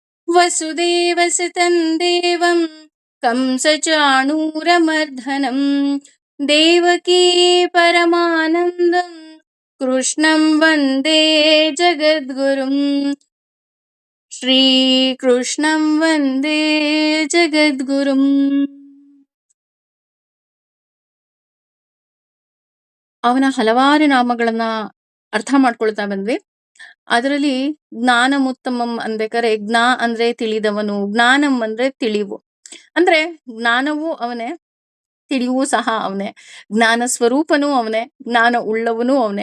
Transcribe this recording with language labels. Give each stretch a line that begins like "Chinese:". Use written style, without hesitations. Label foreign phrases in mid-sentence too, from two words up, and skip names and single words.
Sanskrit: ವಸುದೇವಸುತಂ ದೇವಂ ಕಂಸಚಾಣೂರಮರ್ಧನಂ ದೇವಕೀ ಪರಮಾನಂದಂ ಕೃಷ್ಣಂ ವಂದೇ ಜಗದ್ಗುರುಂ ಶ್ರೀಕೃಷ್ಣಂ ವಂದೇ ಜಗದ್ಗುರುಂ.
Kannada: ಅವನ ಹಲವಾರು ನಾಮಗಳನ್ನ ಅರ್ಥ ಮಾಡ್ಕೊಳ್ತಾ ಬಂದ್ವಿ. ಅದರಲ್ಲಿ ಜ್ಞಾನಮುತ್ತಮಂ ಅನ್ಬೇಕಾದ್ರೆ ಜ್ಞಾ ಅಂದ್ರೆ ತಿಳಿದವನು, ಜ್ಞಾನಂ ಅಂದ್ರೆ ತಿಳಿವು. ಅಂದ್ರೆ ಜ್ಞಾನವೂ ಅವನೇ, ತಿಳಿವೂ ಸಹ ಅವನೇ, ಜ್ಞಾನ ಸ್ವರೂಪನೂ ಅವನೇ, ಜ್ಞಾನ ಉಳ್ಳವನೂ ಅವನೇ.